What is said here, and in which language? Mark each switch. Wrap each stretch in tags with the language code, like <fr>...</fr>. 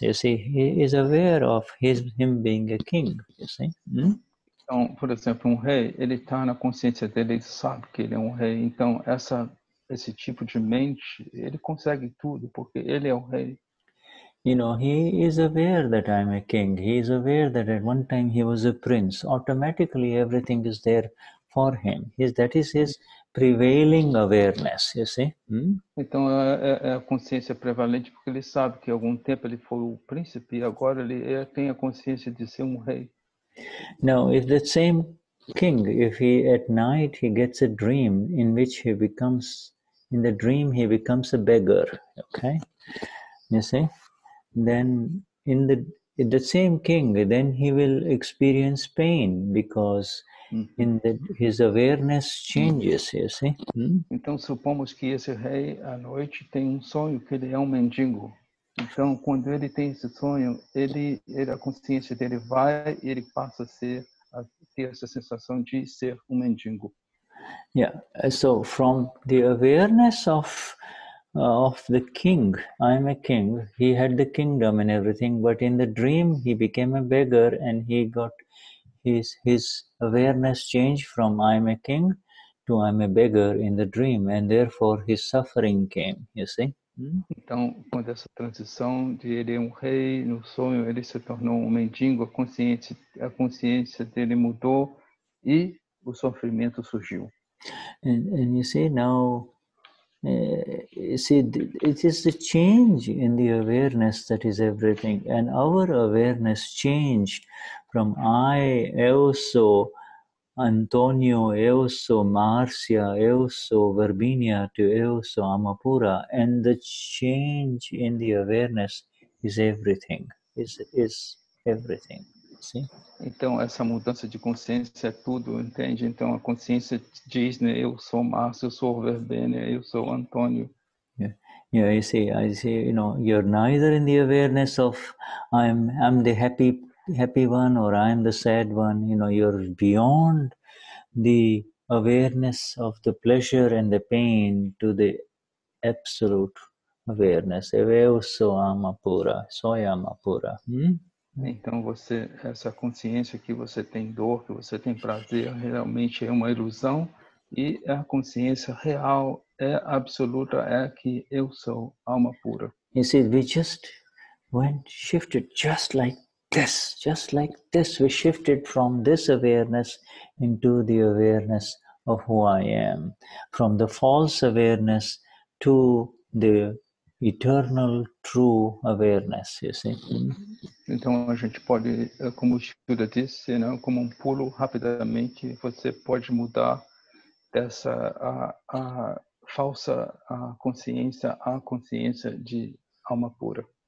<en>You see, he is aware of him being a king. You see.</en> <pt>Então, por exemplo, rei, ele está na consciência dele, ele sabe que ele é rei. Então, esse tipo de mente, ele consegue tudo, porque ele é o rei.</pt> <en>You know, he is aware that I'm a king. He is aware that at one time he was a prince. Automatically, everything is there for him. That is his prevailing awareness, you see.</en> <pt>Então, é a consciência prevalente, porque ele sabe que algum tempo ele foi o príncipe e agora ele tem a consciência de ser rei.</pt> <en>Now, if that same king, if he at night he gets a dream in which he becomes a beggar, okay? You see? Then in the same king, then he will experience pain because his awareness changes, you see.</en> <pt>Então, supomos que esse rei, à noite, tem sonho que ele é mendigo. Então, quando ele tem esse sonho, a consciência dele vai e ele passa a ter essa sensação de ser mendigo.</pt> <en>Yeah, so from the awareness of the king, I'm a king, he had the kingdom and everything, but in the dream he became a beggar and he got his awareness changed from I'm a king to I'm a beggar in the dream, and therefore his suffering came, you see.</en> <pt>Então, quando essa transição de ele é rei, no sonho ele se tornou mendigo, a consciência dele mudou e o sofrimento surgiu.</pt> <en>And you see now, it is the change in the awareness that is everything, and our awareness changed from I,</en> <pt>eu sou, Antonio, eu sou, Marcia, eu sou, Virginia,</pt> <en>to</en> <pt>eu sou, Amapura,</pt> <en>and the change in the awareness is everything, is everything, see?</en> <pt>Então, essa mudança de consciência é tudo, entende? Então, a consciência diz, né, eu sou Márcio, eu sou Verbênia, eu sou Antônio.</pt> <en>Yeah, I see, you know, you're neither in the awareness of I'm the happy one or I'm the sad one, you know, you're beyond the awareness of the pleasure and the pain to the absolute awareness.</en> <pt>Eu sou Amapura, sou Amapura. Então, essa consciência que você tem dor, que você tem prazer, realmente é uma ilusão, e a consciência real, absoluta, é que eu sou alma pura.</pt> <en>You see, we just shifted just like this, we shifted from this awareness into the awareness of who I am, from the false awareness to the eternal true awareness, you see.</en> <pt>Então, a gente pode, como o Shuddha disse, né, como pulo rapidamente, você pode mudar dessa a falsa consciência à consciência de alma pura.</pt>